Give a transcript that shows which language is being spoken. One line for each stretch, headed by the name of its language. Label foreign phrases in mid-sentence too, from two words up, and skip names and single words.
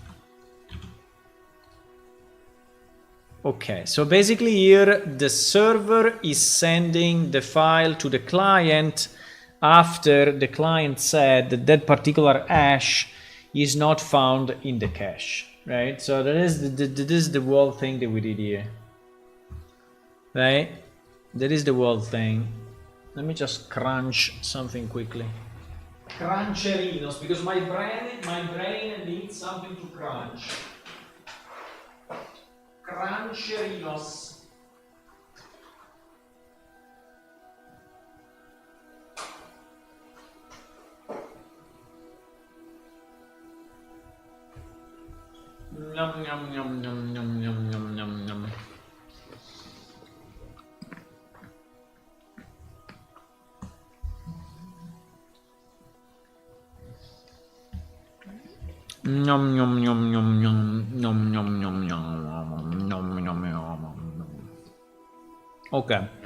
English: Okay, so basically here the server is sending the file to the client after the client said that that particular hash is not found in the cache, right? So that is the whole thing that we did here, right? That is the whole thing. Let me just crunch something quickly. Cruncherinos, because my brain needs something to crunch. Cruncherinos. Yum yum yum yum yum yum yum yum yum. Yum yum yum yum yum yum yum yum yum yum yum yum. Okay.